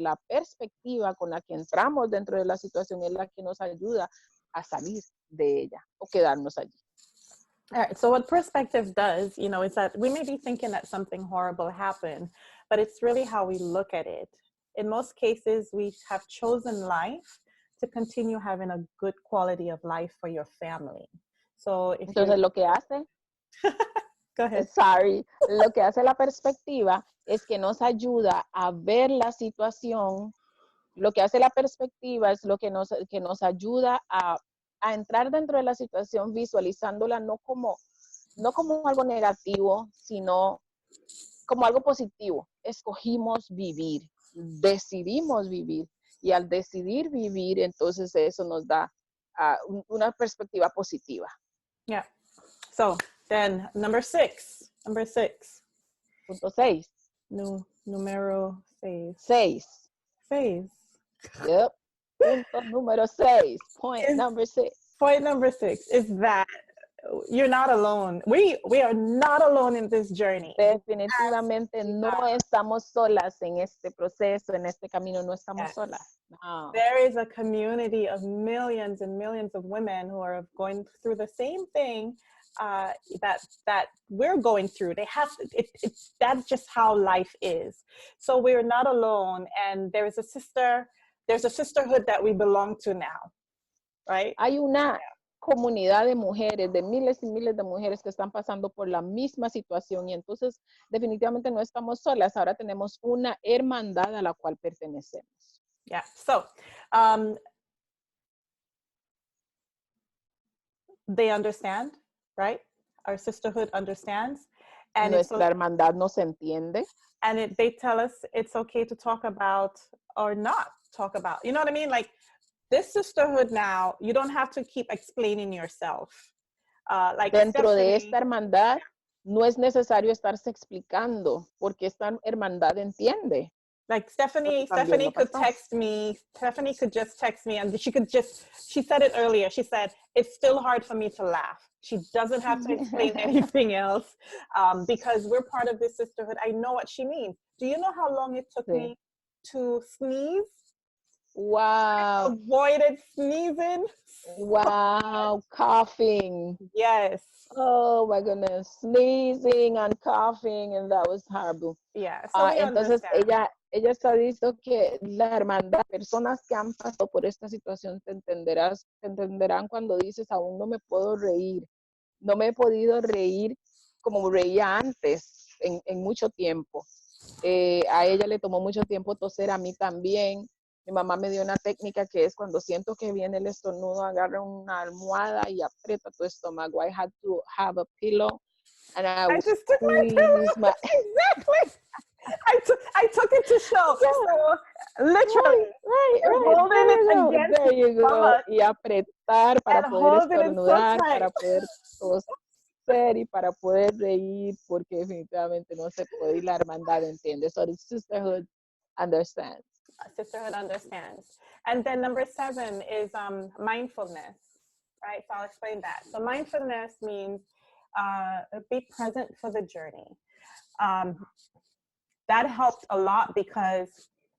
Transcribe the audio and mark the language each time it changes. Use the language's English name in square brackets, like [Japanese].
[Spanish] La perspectiva con la que entramos dentro de la situación es la que nos ayuda a salir de ella o quedarnos allí. [English] All right, so what perspective does, you know, is that we may be thinking that something horrible happened, but it's really how we look at it. In most cases, we have chosen life to continue having a good quality of life for your family. So if [Spanish] entonces lo que hace [English] Go ahead. [Spanish] Lo que hace la perspectiva es que nos ayuda a ver la situación. Lo que hace la perspectiva es lo que nos ayuda a entrar dentro de la situación visualizándola no como algo negativo, sino como algo positivo. Escogimos vivir, decidimos vivir. Y al decidir vivir, entonces eso nos da una perspectiva positiva. [English] Yeah. So then number 6. [Spanish] Punto 6. Número 6. 6. [English] Yep. [Spanish] Punto número 6. [English] Point number 6. Point number 6 is that you're not alone. We are not alone in this journey. [Spanish] Definitivamente no estamos solas en este proceso, en este camino, no estamos solas. No. [English] There is a community of millions and millions of women who are going through the same thing that we're going through. They have that's just how life is. So we're not alone, and there's a sisterhood that we belong to now, right? [Spanish] Hay una comunidad de mujeres, de miles y miles de mujeres que están pasando por la misma situación y entonces definitivamente no estamos solas. Ahora tenemos una hermandad a la cual pertenecemos. [English] Yeah. So they understand, right? Our sisterhood understands. And [Spanish] nuestra hermandad nos entiende. [English] And they tell us it's okay to talk about or not talk about. You know what I mean? Like this sisterhood now, you don't have to keep explaining yourself. Like [Spanish] dentro de esta hermandad no es necesario estarse explicando porque esta hermandad entiende. [English] Like Stephanie could text me. Stephanie could just text me, and she said it earlier. She said, it's still hard for me to laugh. She doesn't have to explain anything else because we're part of this sisterhood. I know what she means. Do you know how long it took me to sneeze? Wow. I avoided sneezing. Wow. Coughing. Yes. Oh my goodness. Sneezing and coughing, and that was horrible. Yeah. So [Spanish] entonces ella está diciendo que la hermandad, personas que han pasado por esta situación te entenderán cuando dices, aún no me puedo reír. No me he podido reír como reía antes en mucho tiempo. A ella le tomó mucho tiempo toser, a mí también. Mi mamá me dio una técnica que es cuando siento que viene el estornudo, agarra una almohada y aprieta tu estómago. [English] I had to have a pillow and I just took my pillow. Exactly. I took it to show. Yeah. So literally, right. Holding it against there you go. [Spanish] Y apretar para poder estornudar, para poder toser y para poder reír, porque definitivamente no se puede y la hermandad entiende. [English] So the sisterhood understands. Sisterhood understands. And then number 7 is mindfulness, right? So I'll explain that. So mindfulness means be present for the journey. That helped a lot because